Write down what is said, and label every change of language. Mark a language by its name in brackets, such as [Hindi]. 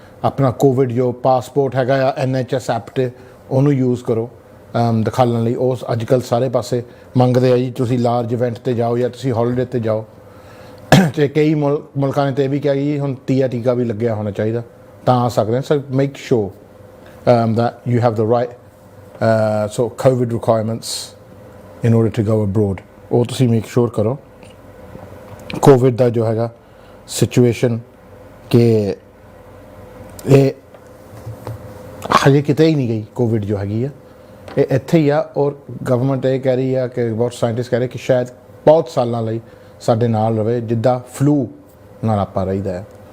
[Punjabi] ਆਪਣਾ ਕੋਵਿਡ ਜੋ ਪਾਸਪੋਰਟ ਹੈਗਾ ਆ NHS ਐਪ 'ਤੇ ਉਹਨੂੰ ਯੂਜ਼ ਕਰੋ ਦਿਖਾਉਣ ਲਈ, ਉਹ ਅੱਜ ਕੱਲ੍ਹ ਸਾਰੇ ਪਾਸੇ ਮੰਗਦੇ ਆ ਜੀ। ਤੁਸੀਂ ਲਾਰਜ ਇਵੈਂਟ 'ਤੇ ਜਾਓ ਜਾਂ ਤੁਸੀਂ ਹੌਲੀਡੇ 'ਤੇ ਜਾਓ ਅਤੇ ਕਈ ਮੁਲਕਾਂ ਨੇ ਤਾਂ ਇਹ ਵੀ ਕਿਹਾ ਜੀ ਹੁਣ ਤੀਆ ਟੀਕਾ ਵੀ ਲੱਗਿਆ ਹੋਣਾ ਚਾਹੀਦਾ ਤਾਂ ਆ ਸਕਦੇ ਹਾਂ। [English] so make sure that you have the right so COVID requirements in order to go abroad, [Punjabi] ਉਹ ਤੁਸੀਂ ਮੇਕ ਸ਼ੋਰ ਕਰੋ। ਕੋਵਿਡ ਦਾ ਜੋ ਹੈਗਾ ਸਿਚੁਏਸ਼ਨ ਕਿ ਇਹ ਹਜੇ ਕਿਤੇ ਹੀ ਨਹੀਂ ਗਈ, ਕੋਵਿਡ ਜੋ ਹੈਗੀ ਆ ਇਹ ਇੱਥੇ ਹੀ ਆ ਔਰ ਗਵਰਨਮੈਂਟ ਇਹ ਕਹਿ ਰਹੀ ਆ ਕਿ ਬਹੁਤ ਸਾਇੰਟਿਸਟ ਕਹਿ ਰਹੇ ਕਿ ਸ਼ਾਇਦ ਬਹੁਤ ਸਾਲਾਂ ਲਈ ਸਾਡੇ ਨਾਲ ਰਹੇ ਜਿੱਦਾਂ ਫਲੂ ਨਾਲ ਆਪਾਂ ਰਹੀਦਾ ਹੈ।